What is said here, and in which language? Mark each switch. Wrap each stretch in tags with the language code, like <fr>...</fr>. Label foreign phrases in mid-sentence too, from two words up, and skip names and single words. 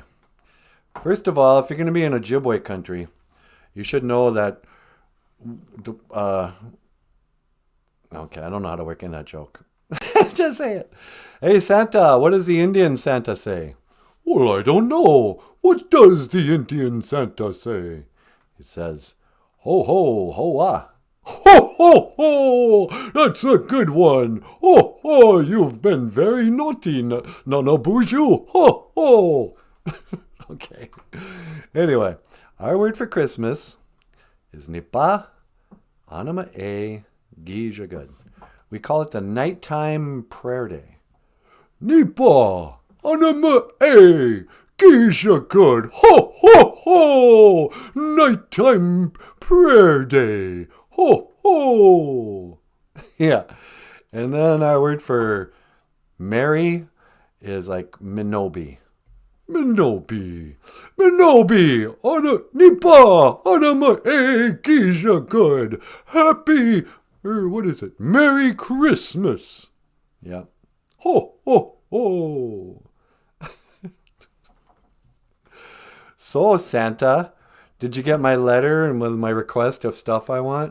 <en>First of all, if you're going to be in Ojibwe country, you should know that... okay, I don't know how to work in that joke. Just say it. Hey, Santa, what does the Indian Santa say? Well, I don't know. What does the Indian Santa say? It says... Ho, ho, ho-ah. Ho, ho, ho! That's a good one. Ho, ho, you've been very naughty, NanaBOOZHOO. Ho, ho! Okay. Anyway, our word for Christmas is</en> <oj>Nipa Anama E Gija Good.</oj> <en>We call it the nighttime prayer day.</en> <oj>Nipa Anama E Gija Good. Ho, ho, ho!</oj> <en>Nighttime prayer day. Ho, ho! Yeah. And then our word for merry is like Minobi.</en> <oj>Minobi. Minobi. Nipa. Anama E Gija Good.</oj> <en>Happy, what is it? Merry Christmas. Yeah. Ho, ho, ho. So, Santa, did you get my letter and with my request of stuff I want?</en>